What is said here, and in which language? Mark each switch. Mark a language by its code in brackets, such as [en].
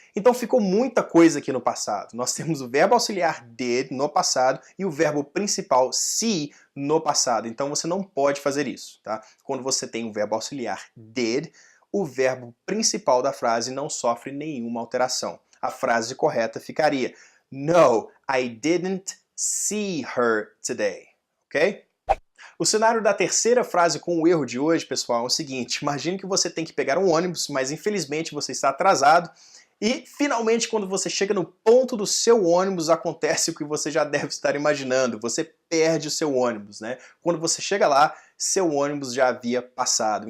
[pt] Então ficou muita coisa aqui no passado. Nós temos o verbo auxiliar did no passado e o verbo principal see no passado. Então você não pode fazer isso, tá? Quando você tem o verbo auxiliar did, o verbo principal da frase não sofre nenhuma alteração. A frase correta ficaria [en] No, I didn't see her today. [pt] Ok? O cenário da terceira frase com o erro de hoje, pessoal, é o seguinte. Imagine que você tem que pegar um ônibus, mas infelizmente você está atrasado. E, finalmente, quando você chega no ponto do seu ônibus, acontece o que você já deve estar imaginando. Você perde o seu ônibus, né? Quando você chega lá, seu ônibus já havia passado.